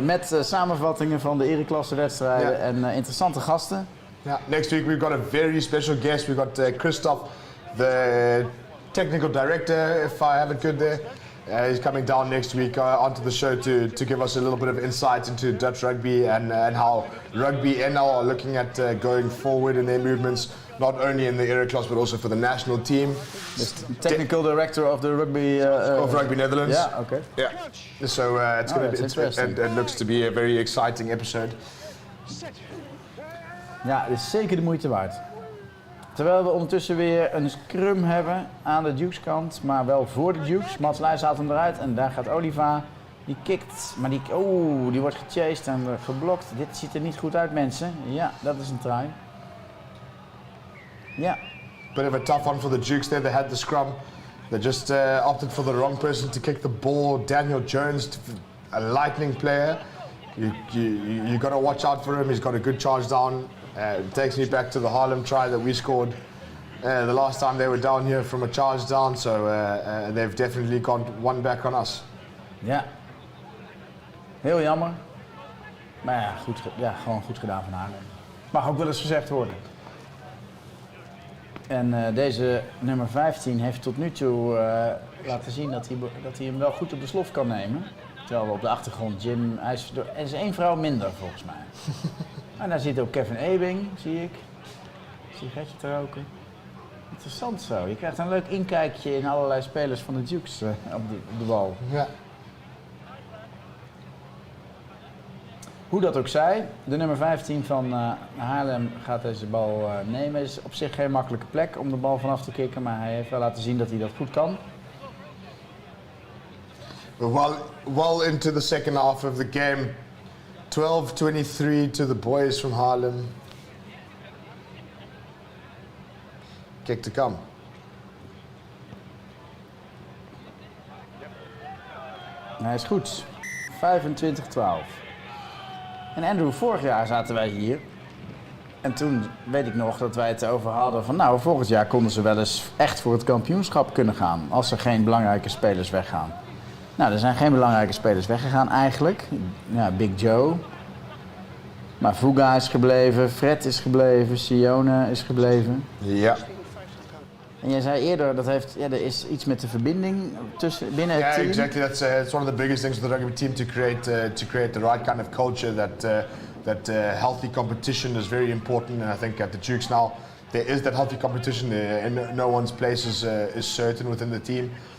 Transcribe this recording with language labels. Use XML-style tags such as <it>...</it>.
<nl>Met samenvattingen van de ereklasse wedstrijden en interessante gasten.</nl> <en>Yeah, next week we've got a very special guest. We've got Christoph, the technical director, if I have it good there. He's coming down next week onto the show to give us a little bit of insight into Dutch rugby and how Rugby NL are looking at going forward in their movements, not only in the era class but also for the national team. Dus technical director of the rugby... of Rugby Netherlands. Yeah, okay. Yeah. So it's going to be, it looks to be a very exciting episode.</en> <nl>Ja, het is zeker de moeite waard. Terwijl we ondertussen weer een scrum hebben aan de Dukes kant, maar wel voor de Dukes. Mats Leijs haalt hem eruit en daar gaat Oliva. Die kikt, maar die wordt gechased en geblokt. Dit ziet er niet goed uit, mensen. Ja, dat is een try. Ja.</nl> <en>Bit of a tough one for the Dukes there. They had the scrum. They just opted for the wrong person to kick the ball. Daniel Jones, a lightning player. You got to watch out for him. He's got a good charge down. It takes me back to the Haarlem try that we scored the last time they were down here from a charge down. So they've definitely got one back on us.</en> <nl>Ja. Heel jammer. Maar ja, gewoon goed gedaan van Haarlem. Mag ook wel eens gezegd worden. En deze nummer 15 heeft tot nu toe laten zien dat hij hem wel goed op de slof kan nemen. Terwijl we op de achtergrond Jim, er is 1 vrouw minder volgens mij. En daar zit ook Kevin Ebing, zie ik. Sigaretje te roken. Interessant zo. Je krijgt een leuk inkijkje in allerlei spelers van de Dukes op de bal. Ja. Hoe dat ook zij, de nummer 15 van Haarlem gaat deze bal nemen. Het is op zich geen makkelijke plek om de bal vanaf te kicken, maar hij heeft wel laten zien dat hij dat goed kan.</nl> <en>Well into the second half of the game. 12-23 to the boys from Haarlem. Kick to come.</en> <nl>Hij is goed. 25-12. En Andrew, vorig jaar zaten wij hier. En toen weet ik nog dat wij het over hadden van nou, volgend jaar konden ze wel eens echt voor het kampioenschap kunnen gaan. Als er geen belangrijke spelers weggaan. Nou, er zijn geen belangrijke spelers weggegaan eigenlijk. Ja, Big Joe. Maar Fuga is gebleven, Fred is gebleven, Sione is gebleven. Ja. En jij zei eerder, er is iets met de verbinding binnen het team.</nl> <en>Yeah, exactly. It's one of the biggest things with the rugby team to create the right kind of culture. That healthy competition is very important, and I think at the Dukes now there is that healthy competition, and no one's place is certain within the team.</en>